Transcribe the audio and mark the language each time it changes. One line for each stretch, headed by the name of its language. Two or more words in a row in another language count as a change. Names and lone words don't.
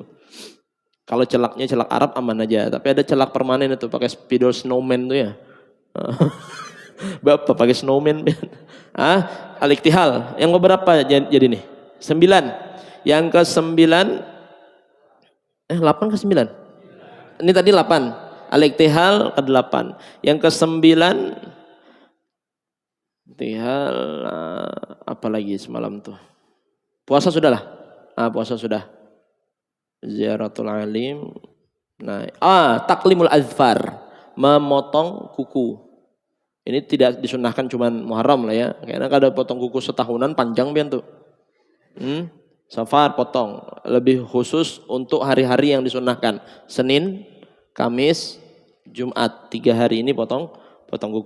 Indonesian: Kalau celaknya celak Arab aman aja, tapi ada celak permanen itu pakai spidol snowman tuh ya. Bapak pakai snowman. Al-iktihal. Yang berapa jadi nih? 9. Yang ke-9 8 ke 9. Ini tadi 8. Al-iktihal ke-8. Yang ke-9 iktihal, apalagi semalam tuh. Puasa sudah lah. Puasa sudah.
Arabic: زيارة العالم. تقليم الأظفار,
Indonesian: memotong kuku. Ini tidak disunahkan cuman Muharram lah ya.
Banjar: Karena kada potong kuku setahunan panjang pian tuh.
Indonesian: Safar potong, lebih khusus untuk hari-hari yang disunahkan. Senin, Kamis, Jumat, 3 hari ini potong kuku.